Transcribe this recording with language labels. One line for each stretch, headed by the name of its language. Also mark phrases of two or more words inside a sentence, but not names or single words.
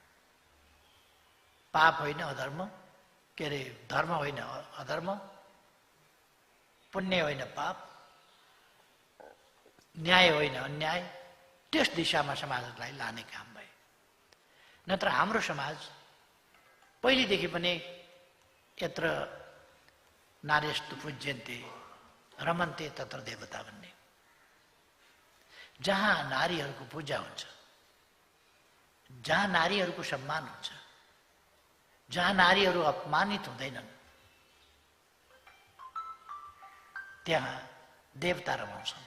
Nepali: पाप होइन अधर्म, के अरे धर्म होइन अधर्म, पुण्य होइन पाप, न्याय होइन अन्याय, त्यस दिशामा समाजलाई लाने काम भए। नत्र हाम्रो समाज पहिलेदेखि पनि
Sanskrit: यत्र नार्यस्तु पूज्यन्ते रमन्ते तत्र देवता
Nepali: भन्ने, जहाँ नारीहरूको पूजा हुन्छ, जहाँ नारीहरूको सम्मान हुन्छ, जहाँ नारीहरू अपमानित हुँदैनन्, त्यहाँ देवता रमाउँछन्।